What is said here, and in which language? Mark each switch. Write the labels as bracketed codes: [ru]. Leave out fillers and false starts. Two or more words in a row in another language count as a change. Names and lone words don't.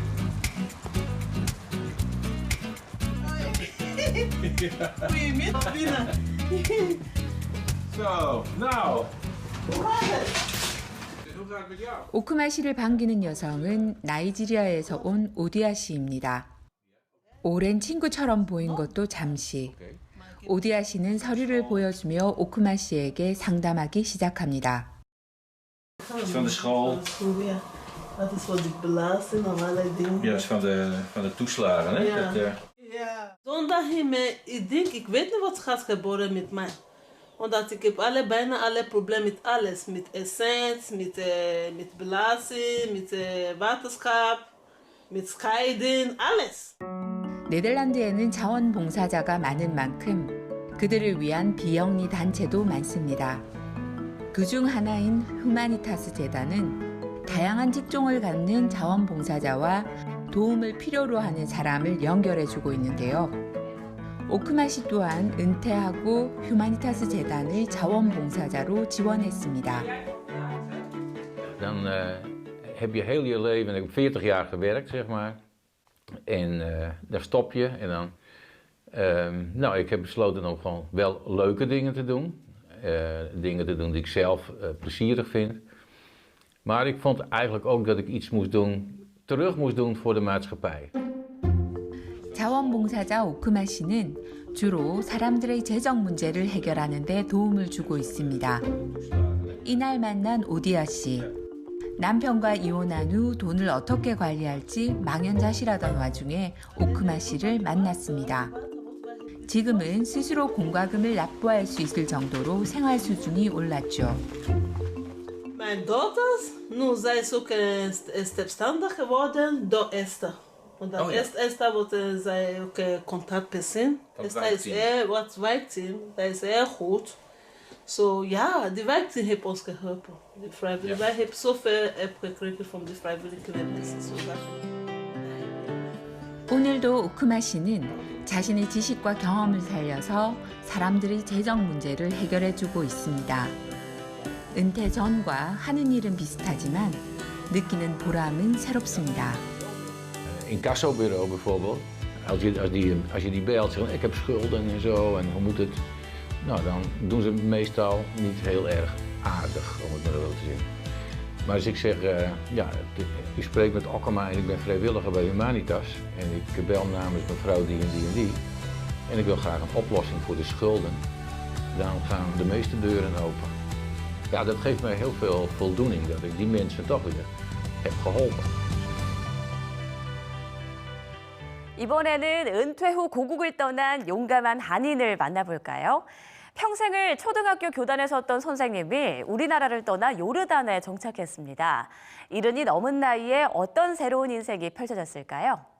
[ko] 오크마 씨를 반기는 여성은 나이지리아에서 온 오디아 씨입니다. 오랜 친구처럼 보인 것도 잠시. 오디아 씨는 서류를 보여주며 오크마 씨에게 상담하기 시작합니다. [nl] Van de school. Ja, dat is wat ik belast en allerlei dingen. Ja, is van de toeslagen, hè? Ja. Dat, Ja. Zondag ik denk, ik weet niet wat gaat gebeuren met mij. Omdat ik heb bijna alle problemen met alles. Met essence, met belasting, met waterschap, met scheiden, alles. [ko] 네덜란드에는 자원봉사자가 많은 만큼 그들을 위한 비영리 단체도 많습니다. 그중 하나인 후마니타스 재단은 다양한 직종을 갖는 자원봉사자와 도움을 필요로 하는 사람을 연결해주고 있는데요. 오크마 씨 또한 은퇴하고 휴마니타스 재단의 자원봉사자로 지원했습니다. [nl] Dan heb je heel je leven, ik heb 40 jaar gewerkt, zeg maar. En daar stop je. En dan, nou, ik heb besloten om gewoon wel leuke dingen te doen. Dingen te doen die ik zelf plezierig vind. Maar ik vond eigenlijk ook dat ik iets moest doen, terug moest doen voor de maatschappij. [ko] 자원봉사자 오크마 씨는 주로 사람들의 재정 문제를 해결하는 데 도움을 주고 있습니다. 이날 만난 오디아 씨. 남편과 이혼한 후 돈을 어떻게 관리할지 망연자실하던 와중에 오크마 씨를 만났습니다. 지금은 스스로 공과금을 납부할 수 있을 정도로 생활 수준이 올랐죠. [nl] Mijn dochters, nu zij is ook zelfstandig geworden door Esther. Want dat Esther wordt zij ook contactpersoon. Esther is wat wijkteam, dat is heel goed. So ja, die wijkteam heeft ons geholpen. Wij hebben zoveel gekregen van de vrijwilligers. [ko] 오늘도 오크마 씨는 자신의 지식과 경험을 살려서 사람들의 재정 문제를 해결해주고 있습니다. 은퇴 전과 하는 일은 비슷하지만 느끼는 보람은 새롭습니다. [nl] Incassobureau bijvoorbeeld, als je die belt, zeggen ik heb schulden en zo en hoe moet het? Nou, dan doen ze meestal niet heel erg aardig, om het maar zo te zeggen. Maar als ik zeg, ja, ik spreek met Okkema en ik ben vrijwilliger bij Humanitas en ik bel namens mevrouw die en die en die en ik wil graag een oplossing voor de schulden, dan gaan de meeste deuren open. Ja, dat geeft mij heel veel voldoening dat ik die mensen toch weer heb geholpen. [ko] 이번에는 은퇴 후 고국을 떠난 용감한 한인을 만나볼까요? 평생을 초등학교 교단에 섰던 선생님이 우리나라를 떠나 요르단에 정착했습니다. 이른이 넘은 나이에 어떤 새로운 인생이 펼쳐졌을까요?